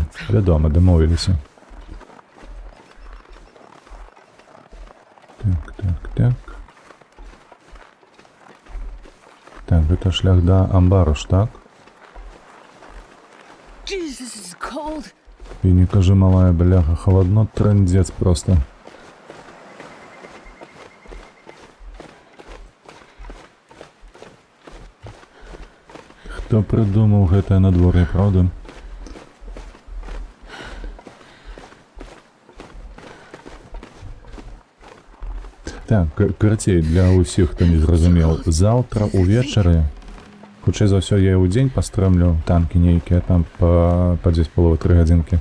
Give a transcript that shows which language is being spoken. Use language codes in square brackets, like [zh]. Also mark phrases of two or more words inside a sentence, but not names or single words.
[be] Вядома, дамовіліся. Так. Так, гэта шлях да амбару ж, так? [en] Jesus, it's cold. [ru] І не кажи, малая, бляха, холодно, трындец просто. [be] Хто придумаў гэтае надвор'е, правда? Так, карацей, для ўсіх, хто не зразумеў, заўтра увечары, хутчэй за ўсё, я ў дзень пастрэмлю танкі нейкія, там па 2,5-3 гадзінкі.